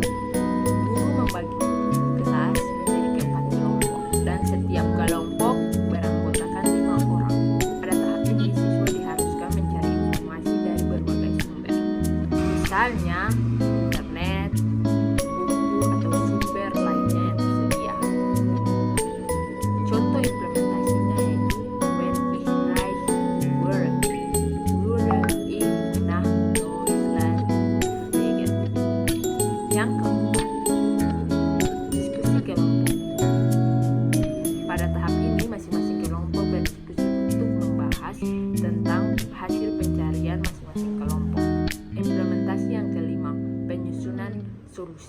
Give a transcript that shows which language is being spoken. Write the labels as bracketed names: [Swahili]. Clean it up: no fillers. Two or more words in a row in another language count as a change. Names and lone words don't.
[Indonesian] Guru membagi kelas menjadi 4 kelompok dan setiap kelompok beranggotakan 5 orang. Pada tahap ini, siswa diharuskan mencari informasi dari berbagai sumber, misalnya internet, buku, atau sumber lainnya yang tersedia. Contoh implementasinya yaitu [German] when ich reich wurde ich nach Deutschland geflogen. [Indonesian] Yang keempat, diskusi kelompok. Pada tahap ini, masing-masing kelompok berdiskusi untuk membahas tentang hasil pencarian masing-masing kelompok. Implementasi yang kelima, penyusunan solusi.